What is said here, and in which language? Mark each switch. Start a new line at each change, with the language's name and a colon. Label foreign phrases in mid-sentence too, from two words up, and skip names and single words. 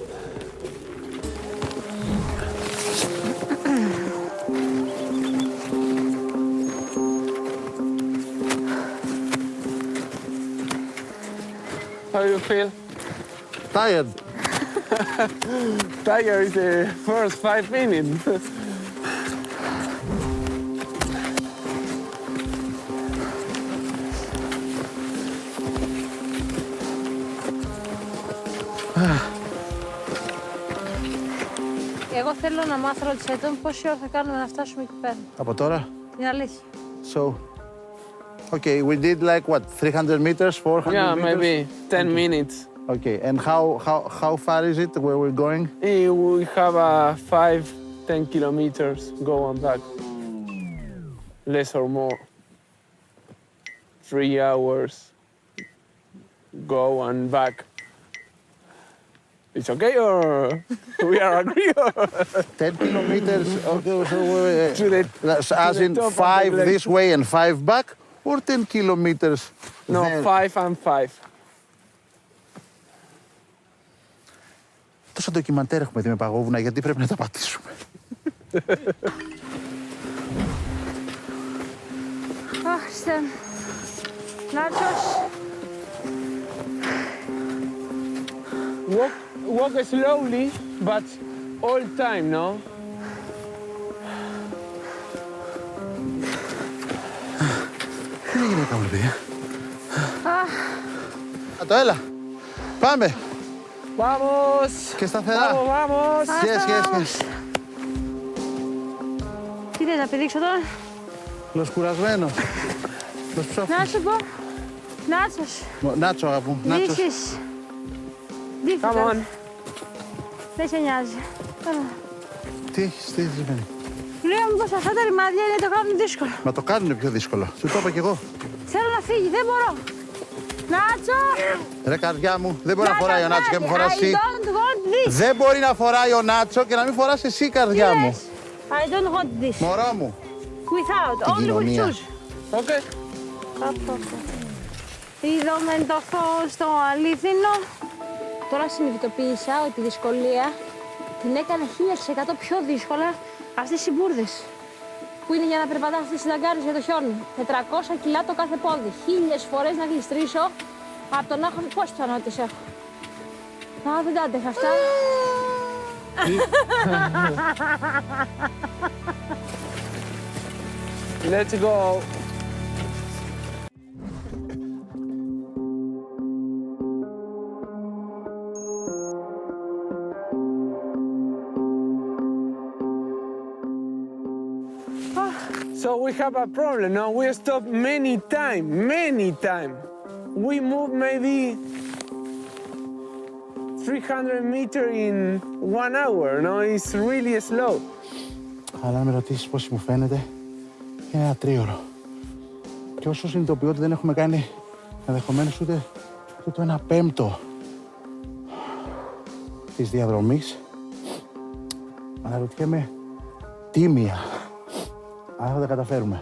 English: How do you feel? Tired. Tiger is the first 5 minutes.
Greek: Εγώ θέλω να μάθω, ρώτησα τον πόση ώρα θα κάνουμε να φτάσουμε εκεί πέρα. Από τώρα. Είναι αλήθεια.
English: So, okay, we did like what, 300 meters, 400 Yeah, meters? maybe 10 minutes. Okay, and how far is it where we're going? We have 5-10 kilometers go and back. Less or more. 3 hours go and back. It's okay or we are agree? 10 kilometers, okay, so To the- as to in the top of the 5 glacier. this way and 5 back, or 10 kilometers? No, there? 5 and 5.
Greek: Τόσα ντοκιμαντέρ έχουμε δει με παγόβουνα, γιατί πρέπει να τα πατήσουμε. Αχ, Χριστέ. Νάτσος.
English: Walk slowly, but all time, no?
Greek: Τι είναι γυναίκα μου, παιδιά. Έλα. Πάμε. Vamos! Και σταθερά. Vamos! Yes. Τι θες να πηδήξω τώρα. Λοσκουρασμένος. Να σου πω. Νάτσος. Νάτσο, αγαπού.
English: This
Greek: Νάτσος.
English: is Come difficult. on.
Greek: Δεν σε νοιάζει. Τι σημαίνει. Λέω μήπως αυτά τα ρημάδια είναι το κάνουν δύσκολο. Μα το κάνουν πιο δύσκολο. Σου το είπα κι εγώ. Θέλω να φύγει, δεν μπορώ. Νάτσο! Ρε καρδιά μου, δεν μπορεί να φοράει ο Νάτσο και να μην φοράς
English: I
Greek: εσύ.
English: don't want this.
Greek: Δεν μπορεί να φοράει ο Νάτσο και να μην φοράς εσύ, καρδιά μου.
English: I don't want this.
Greek: Μωρό μου.
English: Without,
Greek: Την
English: only with
Greek: κοινωνία.
English: shoes. Okay.
Greek: Είδαμε το φως στο αλήθινο. Τώρα συνειδητοποίησα ότι η δυσκολία την έκανε 1000% πιο δύσκολα αυτές οι μπουρδες. Που είναι για να περπατάς στις συνταγκάρες για το χιόνι. 400 κιλά το κάθε πόδι. 1000 φορές να γλιστρήσω από τον άχο. Πόσες πιθανότητες έχω. Α, δεν τα άντεχα αυτά.
English: Let's go. So we have a problem now. We stopped many times. We moved maybe 300 meters in 1 hour. No, it's really slow.
Greek: Αλλά αν με ρωτήσεις πώς μου φαίνεται, είναι ένα τρίωρο. Και όσο συνειδητοποιώ ότι δεν έχουμε κάνει ενδεχομένως ούτε το 1/5 της διαδρομής, αναρωτιέμαι τίμια αν θα τα καταφέρουμε.